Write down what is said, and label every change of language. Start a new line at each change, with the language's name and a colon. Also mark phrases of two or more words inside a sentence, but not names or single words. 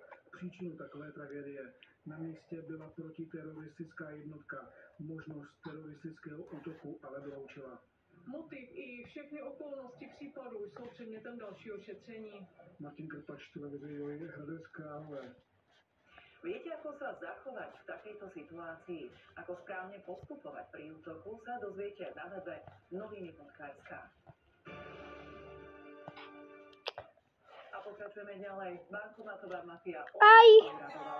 Czech: Příčinu takové tragédie. Na místě byla protiteroristická jednotka. Možnost teroristického útoku ale vyloučila. Motiv i všechny okolnosti případu jsou předmětem dalšího šetření. Martin Krpač, televize Joj, Hradec Králové.
Slovak: Viete, ako sa zachovať v takejto situácii, ako správne postupovať pri útoku, sa dozviete na webe noviny.sk. A pokračujeme ďalej. Bankomatová mafia Aj. obradovala.